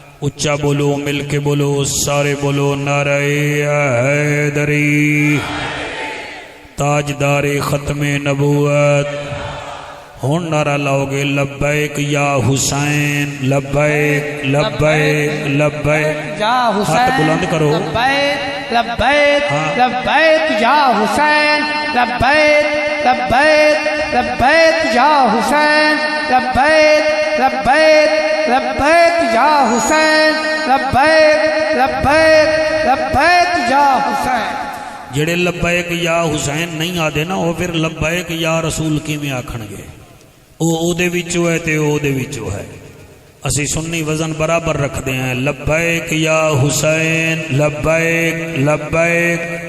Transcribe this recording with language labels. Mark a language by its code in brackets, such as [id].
[ur] اچھا بولو مل کے بولو سارے بولو نعرہ حیدری، تاجدار ختم نبوت۔ ہن نعرہ لاؤ گے لبیک یا حسین، لبیک لبیک لبیک، یا حسین، ہاتھ بلند کرو، لبیک لبیک لبیک یا حسین، لبیک لبیک لبیک یا حسین، لبیک لبیک لبیک یا حسین، لبیک لبیک لبیک یا حسین۔ [pa] جڑے لبیک یا حسین نہیں آدھے نا وہ پھر لبیک یا رسول کی میں آکھن گے، او دے وچو ہے تے او دے وچو ہے۔ اسی سنی وزن برابر رکھ دے ہیں، لبیک یا حسین، لبیک لبیک۔